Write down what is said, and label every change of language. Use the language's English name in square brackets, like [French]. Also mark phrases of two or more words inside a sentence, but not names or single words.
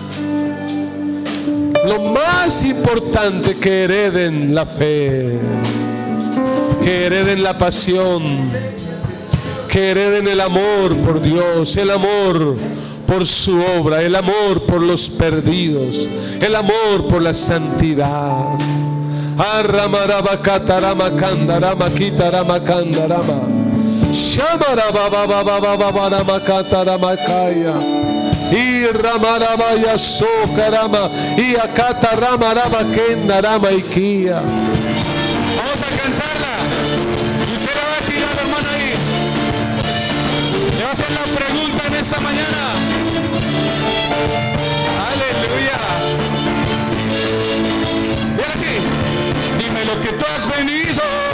[Spanish] Lo más importante, que hereden la fe, que hereden la pasión, que hereden el amor por Dios, el amor por su obra, el amor por los perdidos, el amor por la santidad. Arramaraba katarama kandarama kitarama kandarama shamarababababababama katarama kaya y ramarabaya sokarama y akataramarama kendarama ikia. Vamos a cantarla. Usted le va a decir al hermano ahí. Le va a hacer la pregunta en esta mañana. Aleluya. Y así. Dime lo que tú has venido.